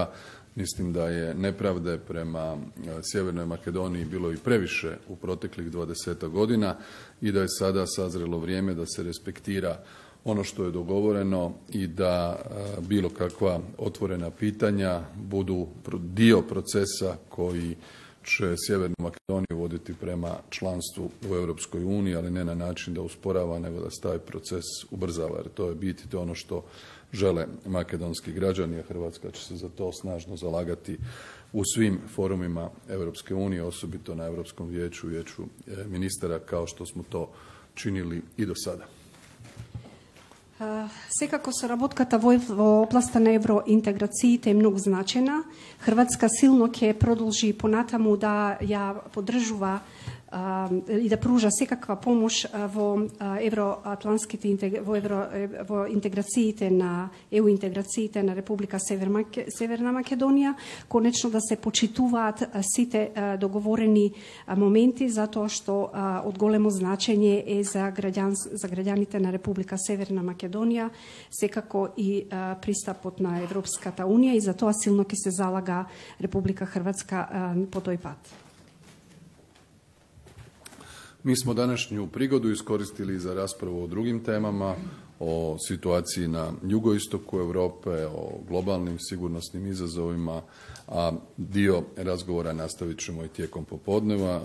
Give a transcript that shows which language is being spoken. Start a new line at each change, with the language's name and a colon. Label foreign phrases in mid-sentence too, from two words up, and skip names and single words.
Croatian: Mislim da je nepravde prema Sjevernoj Makedoniji bilo i previše u proteklih 20 godina i da je sada sazrelo vrijeme da se respektira ono što je dogovoreno i da bilo kakva otvorena pitanja budu dio procesa koji će Sjevernu Makedoniju voditi prema članstvu u Europskoj uniji, ali ne na način da usporava, nego da se taj proces ubrzava. Jer to je bit i to je ono što žele makedonski građani, a Hrvatska će se za to snažno zalagati u svim forumima Europske unije, osobito na Europskom vijeću, vijeću ministara, kao što smo to činili i do sada.
Macedonian: Секако соработката во областа на евроинтеграциите е многу значена. Хрватска силно ќе продолжи понатаму да ја поддржува и да пружа секаква помош во евроатланските во интеграциите на интеграциите на Република Северна Македонија, конечно да се почитуваат сите договорени моменти, затоа што од големо значење е за граѓаните на Република Северна Македонија, секако и пристапот на Европската унија и затоа силно ќе се залага Република Хрватска по тој пат.
Croatian: Mi smo današnju prigodu iskoristili za raspravu o drugim temama, o situaciji na jugoistoku Europe, o globalnim sigurnosnim izazovima, a dio razgovora nastavit ćemo i tijekom popodneva.